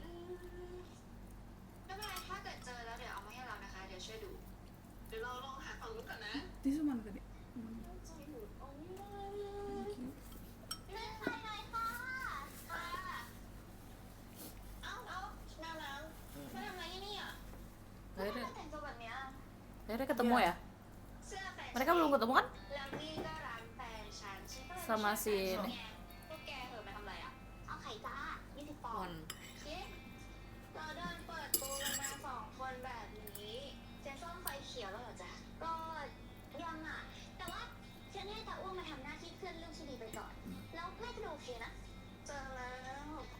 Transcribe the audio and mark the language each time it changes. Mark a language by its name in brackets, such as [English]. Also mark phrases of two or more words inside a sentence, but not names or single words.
[Thai] ไม่เป็นไรถ้าเกิดเจอแล้วเดี๋ยวเอามาให้เรานะคะ เดี๋ยวช่วยดู เดี๋ยวเราลองหาฝั่งนู้นก่อนนะ [English] This one tadi. [Thai] เลื่อนไฟหน่อยค่ะเอาแมวน้ำมาทำอะไรที่นี่อ่ะ [Indonesian] Akhirnya, [Thai] แต่งตัวแบบเนี้ย [Indonesian] akhirnya ketemu ya? [Thai] เสื้อแฟน [Indonesian] Mereka belum ketemu kan? [Thai] แล้วนี่ก็ร้านแฟนฉันฉันก็เลย [Indonesian] Sama si พ ini. [Thai] วกแกเหอะมาทำอะไรอ่ะ เอาไข่จ้า20 ปอนด์ Mon. เจ๊เราเดินเปิดตัวกันมา2 คนแบบนี้เจ๊ส้มไฟเขียวแล้วเหรอจ๊ะ ก็ยังอ่ะ แต่ว่าฉันให้ตาอ้วงมาทำหน้าที่เพื่อนเรื่องที่ดีไปก่อน แล้วแม่ก็ดูโอเคนะ เจอแล้ว